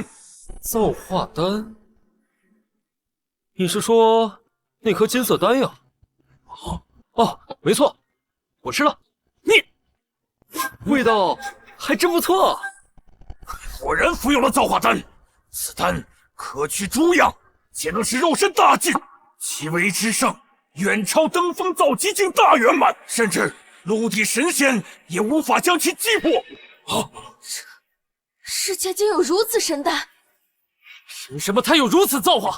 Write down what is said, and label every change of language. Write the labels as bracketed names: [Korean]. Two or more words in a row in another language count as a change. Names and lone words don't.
[Chinese] 造化丹？你是說那顆金色丹藥？哦，沒錯，我吃了。你味道還真不錯。果然服用了造化丹，此丹可取諸樣，且能使肉身大進，其為之盛，遠超登峰造極境大圓滿，甚至陸地神仙也無法將其擊破。啊！世界竟有如此神丹！憑什麼他有如此造化？